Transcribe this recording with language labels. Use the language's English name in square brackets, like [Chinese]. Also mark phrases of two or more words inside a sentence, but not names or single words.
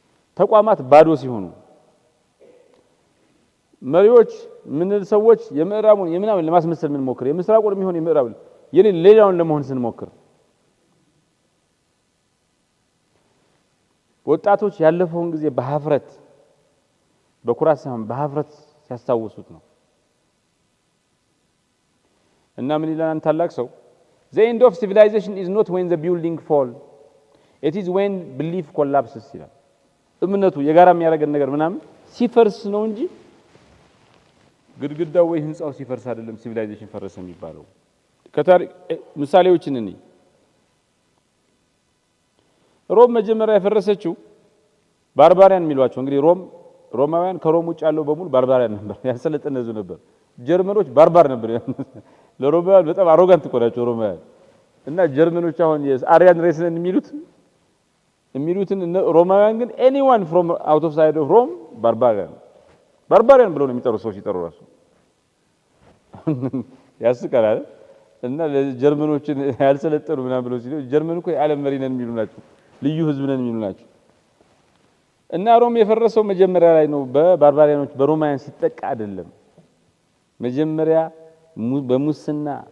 [Amharic] ተቋማት ባዶ ሲሆኑ መሪዎች ምን ሰዎች የምዕራቡን የምናምን ለማስመሰል ምን ሞክር የምስራቁን የሚሆን የምዕራቡን ሌላውን ለመሆን ስንሞክር ወጣቶች ያለፈውን ጊዜ በሀፍረት በኩራት ሳይሆን በሀፍረት ሲያስታውሱት ነው እና ምን ይላል ታላቅ ሰው [English] the end of civilization is not when the building fall it is when belief collapses [Amharic] ይላል እምነቱ የጋራ የሚያደርገን ነገር ምናምን ሲፈርስ ነው እንጂ ግድግዳው ወይ ህንጻው ሲፈርስ አይደለም ሲቪላይዜሽን ፈረሰ የሚባለው ከታሪክ ምሳሌዎችን እንይ ሮም መጀመሪያ የፈረሰችው ባርባሪያን የሚሏቸው እንግዲህ ሮማውያን ከሮም ውጭ ያለው በሙሉ ባርባሪያን ነበር ያሰለጠነ ህዝብ ነበር ጀርመኖች ባርባር ነበር ለሮማውያን በጣም አሮጋንት ቆዳቸው ሮማውያን እና ጀርመኖች አሁን የአሪያን ሬስን የሚሉትን ሮማውያን ግን [English] anyone from out of side of Rome [Amharic] ባርባሪያን ብለው ነው የሚጠሩ ሰው ሲጠሩ ራሱ ያስቀራል እና ለጀርመኖችን ያልሰለጠኑ ምናምን ብለው ሲሉ ጀርመን እኮ የዓለም መሪ ነን የሚሉ ናቸው ልዩ ህዝብ ነን የሚሉ ናቸው እና ሮም የፈረሰው መጀመሪያ ላይ ነው በባርባሪያኖች በሮማውያን ሲጠቃ አይደለም መጀመሪያ በሙስና